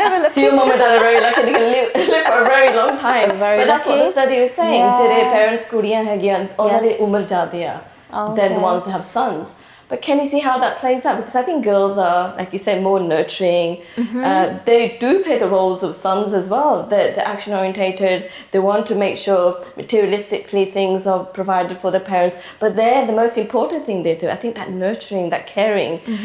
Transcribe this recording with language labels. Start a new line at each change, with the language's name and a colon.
English: So your mom and dad are very lucky, they can live for a very long time. But that's what the study was saying.
Punjabi: Jere parents kudiyan hagiyan, ਉਹਨਾਂ ਦੀ ਉਮਰ ਜ਼ਿਆਦਾ ਆ.
English: They're the ones who have sons. But can you see how that plays out? Because I think girls are, like you say, more nurturing. They do play the roles of sons as well. They're action orientated. They want to make sure materialistically things are provided for the parents. But they're the most important thing they do. I think that nurturing, that caring.